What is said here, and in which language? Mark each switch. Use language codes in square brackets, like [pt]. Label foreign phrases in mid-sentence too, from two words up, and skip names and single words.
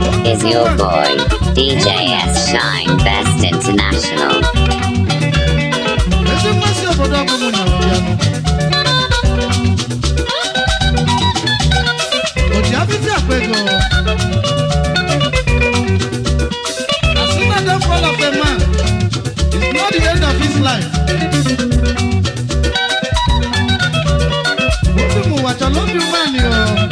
[en] Is your boy, D J S Shine Best International. [ig] Eze mmasị obodo ọ bụ mụ na ya nọ. O ji afịfịa akpa ego. [en] As soon as the fall of a man, it's not the end of his life. [ig] Obi m ụwa chọrọ obi umeanị o.